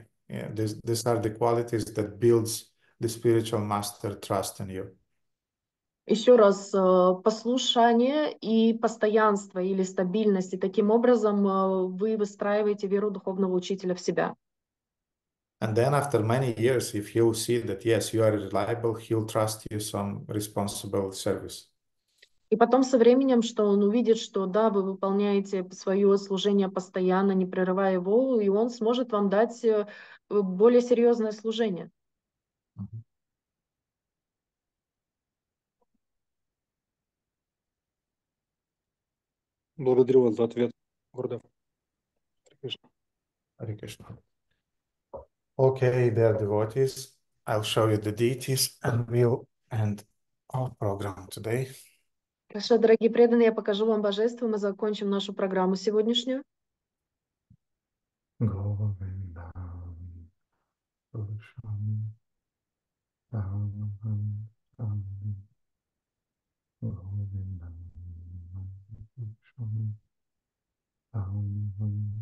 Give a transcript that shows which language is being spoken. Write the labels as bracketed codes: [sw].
[en] Yeah, these are the qualities that builds the spiritual master trust in you. [ru] Еще раз, послушание и постоянство или стабильность, и таким образом вы выстраиваете веру духовного учителя в себя. [en] And then after many years, if he'll see that, yes, you are reliable, he'll trust you some responsible service. [ru] И потом со временем, что он увидит, что да, вы выполняете свое служение постоянно, не прерывая его, и он сможет вам дать более серьезное служение. Благодарю вас за ответ, Гурдев. [sa] Hare Krishna. [en] Okay, dear devotees, I'll show you the deities and we'll end our program today. [ru] Хорошо, дорогие преданные, я покажу вам божество, мы закончим нашу программу сегодняшнюю. [sa] Govinda, Purusham, Aham, Aham, Govinda, Purusham, Aham, Aham,